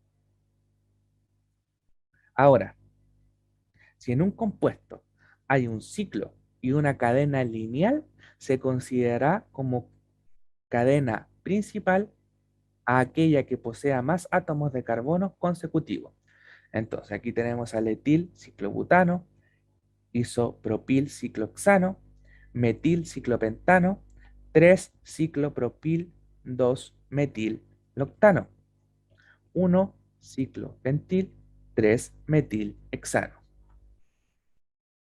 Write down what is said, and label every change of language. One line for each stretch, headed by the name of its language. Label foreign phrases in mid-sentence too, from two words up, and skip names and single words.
Spanish: Ahora, si en un compuesto hay un ciclo y una cadena lineal, se considerará como cadena principal a aquella que posea más átomos de carbono consecutivos. Entonces, aquí tenemos al etil ciclobutano, isopropil cicloxano, metil ciclopentano, 3 ciclopropil, 2 metil loctano, 1 ciclopentil, 3 metil hexano.